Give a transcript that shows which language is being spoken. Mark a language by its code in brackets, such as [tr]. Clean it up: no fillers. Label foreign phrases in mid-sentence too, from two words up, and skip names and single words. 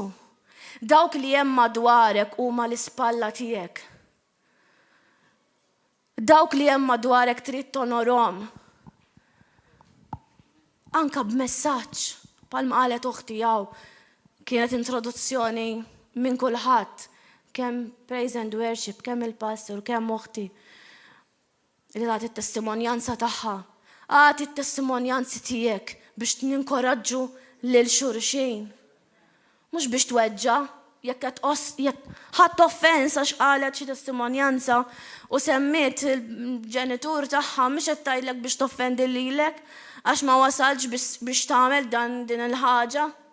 [mt] Dawk li hemm madwarek huma l-ispalla tiegħek. Dawk li hemm madwarek trid tonorhom. Anka b'messaġġ, bħalma qalet uħti hawn kienet introduzzjoni minn kulħadd. [en] Kemm praise and worship, [mt] kemm il-pastor, kemm uħti li għat il-testimonjanza taħħa. Għat il-testimonjanzi tijek biex ninkoraġġu lil xurxin. Mux biex tweġġa, jekk ħadd offensa x'qalet xi testimonjanza u semmiet il-ġenitur taħħa mhux qed tgħidlek biex toffendi lilek għax ma wasalx biex tagħmel din il-ħaġa.